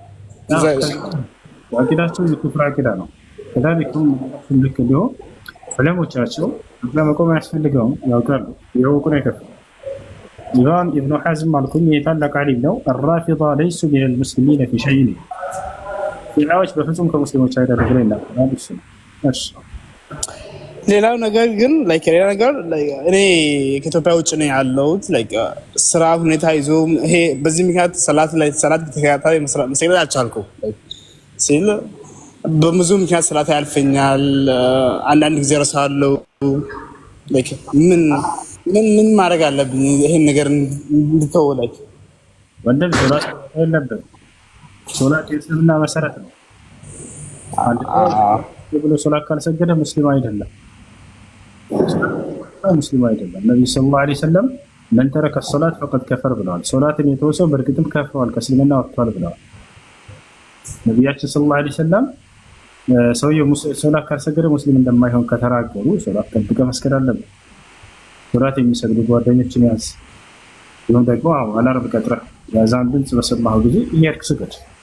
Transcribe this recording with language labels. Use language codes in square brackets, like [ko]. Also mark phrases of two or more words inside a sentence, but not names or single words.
[am] አቂዳቸው የኩፍር አቂዳ ነው ከዛሊኩም ልክ ሊሆን ዑለሞቻቸው ለመቆም ያስፈልገውም ያውቃሉ የወቁን አይከፍሉ ኢማም ኢብኑ ሐዝም ማልኩኝ የታላቅ ዓሊም ነው [ar] الرافضة ليسوا من المسلمين في شيء [am] ፊዓዎች በፍጹም ከሙስሊሞች አይደሉም ብለው ይናገራሉ ሌላው ነገር ግን ሌላ ነገር እኔ ከኢትዮጵያ ውጭ ነው ያለሁት ስራ ሁኔታ ይዞ ይሄ በዚህ ምክንያት ሰላት በተከታታይ መስገድ አልቻልኩም ሲል በብዙ ምክንያት ሰላት ያልፈኛል አንዳንድ ጊዜ ረሳለሁ ምን ማድረግ አለብኝ ይሄን ነገር እንድተው ወንድም ሶላት የለብህም ሶላት የእስልምና መሰረት ነው አንድ ብሎ ሶላት ካልሰገደ ሙስሊም አይደለም ነብዩ [ar] صلى الله عليه وسلم من ترك الصلاة فقد كفر [am] ብለዋል ሶላትን የተወሰው በእርግጥም ከፍሯል ከእስልምና ወጥቷል ብለዋል ነብያችን [ar] صلى الله عليه وسلم [am] ሰውየው ሶላት ካልሰገደ ሙስሊም እንደማይሆን ከተናገሩ ሶላት ጠብቀህ መስገድ አለብህ ሶላት የሚሰግዱ ጓደኞችን ያዝ ይሁን ደግሞ አላርም ቀጥረህ ያዛን ድምፅ በሰማሁ ጊዜ እየሄድክ ስገድ